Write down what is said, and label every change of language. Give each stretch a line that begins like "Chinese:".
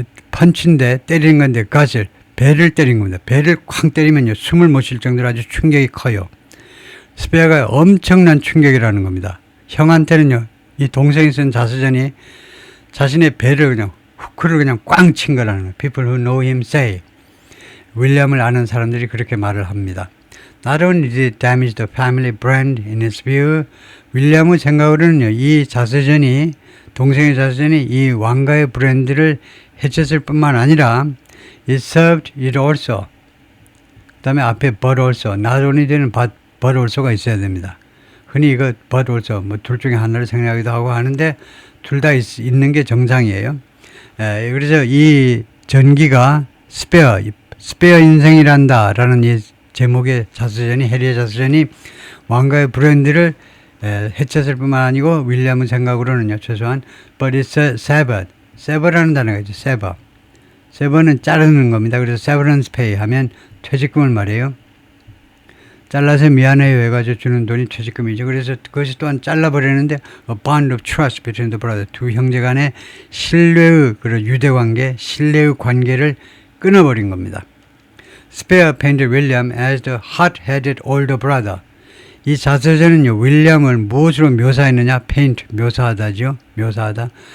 Korean: 펀치인데 때리는 건데 gut을 배를 때린 겁니다. 배를 쾅 때리면요 숨을 못 쉴 정도로 아주 충격이 커요. 스페어가 엄청난 충격이라는 겁니다. 형한테는요 이 동생이 쓴 자서전이 자신의 배를 그냥 후크를 그냥 꽝 친 거라는 거예요.
English: People who know him say.
Korean: 윌리엄을 아는 사람들이 그렇게 말을 합니다.
English: Not only did it damage the family brand in his view, 윌리엄의 생각으로는요, 이 자서전이, 동생의 자서전이 이 왕가의 브랜드를 해쳤을 뿐만 아니라, it served it also.
Korean: 그 다음에 앞에 but also, not only 되는 but also가 있어야 됩니다. 흔히 이거 but also, 뭐 둘 중에 하나를 생략하기도 하고 하는데, 둘 다 있는 게 정상이에요. 그래서 이 전기가 스페어 인생이란다 라는 이 제목의 자서전이 해리의 자서전이 왕가의 브랜드를 해쳤을 뿐만 아니고 윌리엄의 생각으로는요 최소한 but it's sever 라는 단어가 있죠. sever는 자르는 겁니다. 그래서 severance pay 하면 퇴직금을 말해요. 잘라서 미안해요 해가지고 주는 돈이 퇴직금이죠. 그래서 그것이 또한 잘라버리는데 a bond of trust between the brother 두 형제 간의 신뢰의 그런 유대관계 신뢰의 관계를 끊어버린 겁니다.
English: 스페어 painted William as the hot-headed older brother.
Korean: 이 자서전은요, 윌리엄을 무엇으로 묘사했느냐? paint, 묘사하다죠. 묘사하다.